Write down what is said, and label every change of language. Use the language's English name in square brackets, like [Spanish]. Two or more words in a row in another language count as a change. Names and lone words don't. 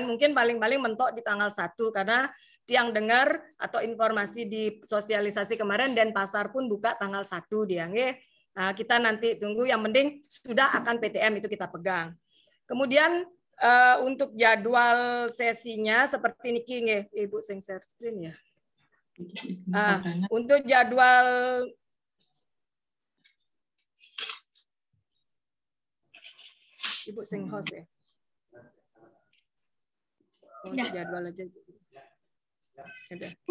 [Indonesian] Mungkin paling-paling mentok di tanggal 1 karena yang dengar atau informasi di sosialisasi kemarin Denpasar pun buka tanggal 1 dia. Nah, kita nanti tunggu, yang penting sudah akan PTM itu kita pegang. Kemudian untuk jadwal sesinya seperti niki nggih, Ibu sing [English] share screen [Indonesian] ya. Untuk jadwal Ibu sing host ya. Untuk jadwal aja. Ada.